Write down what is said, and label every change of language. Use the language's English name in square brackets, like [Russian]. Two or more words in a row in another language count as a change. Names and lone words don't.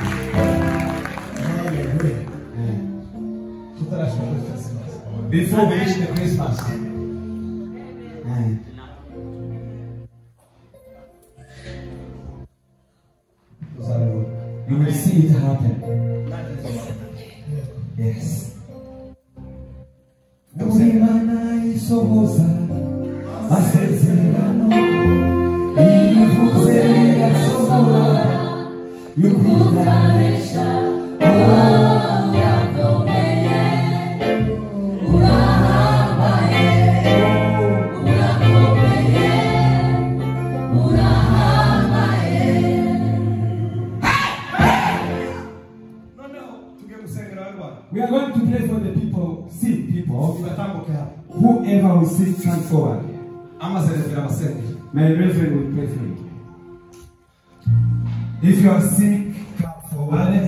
[English] Before we reach the Christmas. You will see it happen. Yes. [Rundi] Urimana isohoza amasezerano ivuze yasohora yukuzanisha yakomeye urahambaye urakomeye urahambaye. [English] We are going to pray for the people, sick people. Whoever will sick, come forward. My reverend will pray for you. If you are sick, come forward.